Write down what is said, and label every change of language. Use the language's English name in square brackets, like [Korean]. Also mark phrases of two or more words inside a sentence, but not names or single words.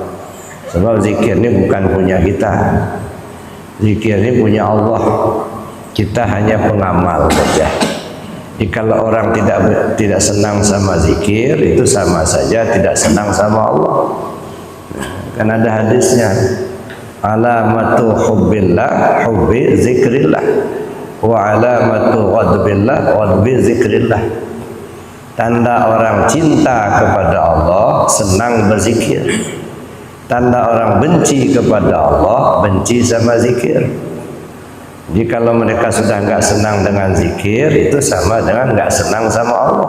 [Indonesian] Sebab zikir ini bukan punya kita, zikir ini punya Allah. Kita hanya pengamal saja. Kalau orang tidak senang sama zikir, itu sama saja tidak senang sama Allah. Kan ada hadisnya, [Arabic] علامة حب الله حب ذكر الله، وعلامة بغض الله بغض ذكر الله. [Indonesian] Tanda orang cinta kepada Allah senang berzikir. Tanda orang benci kepada Allah benci sama zikir. Jadi kalau mereka sudah nggak senang dengan zikir, itu sama dengan nggak senang sama Allah.